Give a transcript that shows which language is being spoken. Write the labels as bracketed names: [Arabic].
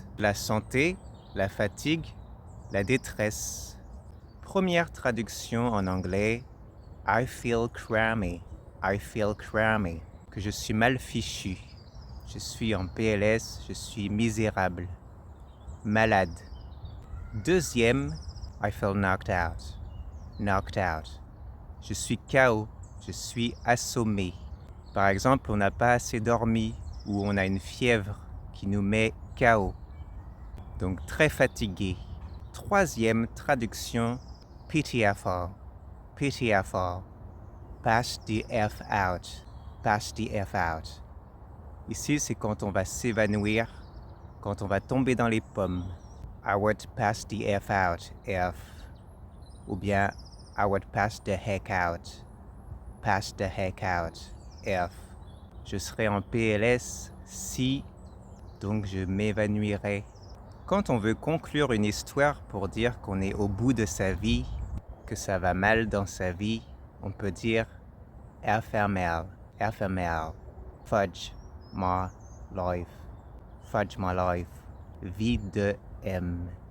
[French] La santé, la fatigue, la détresse. Première traduction en anglais, [English] I feel crammy, I feel crammy, [French] que je suis mal fichu. Je suis en PLS, je suis misérable, malade. Deuxième, [English] I feel knocked out, knocked out. [French] Je suis KO, je suis assommé. Par exemple, on n'a pas assez dormi ou on a une fièvre qui nous met KO. Donc très fatigué. Troisième traduction, PTFR, PTFR, [English] pass the F out, [French] pass the F out. Ici, c'est quand on va s'évanouir, quand on va tomber dans les pommes. [English] I would pass the F out, F. [French] Ou bien, [English] I would pass the heck out, pass the heck out, F. [French] Je serai en PLS si, donc je m'évanouirai. Quand on veut conclure une histoire pour dire qu'on est au bout de sa vie, que ça va mal dans sa vie, on peut dire FML, FML, [English] fudge my life, fudge my life, [French] vie de M.